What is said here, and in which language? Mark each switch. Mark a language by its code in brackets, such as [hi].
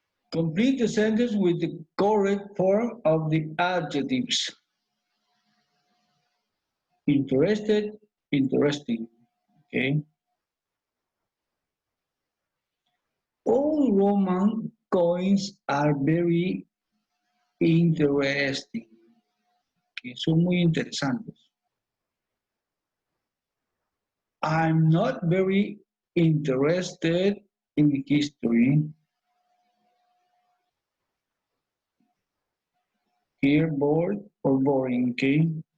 [en] Complete the sentence with the correct form of the adjectives. Interested, interesting. Okay. All Roman coins are very interesting. [es] Okay, son muy interesantes. [en] I'm not very interested in history. Here, bored or boring, okay?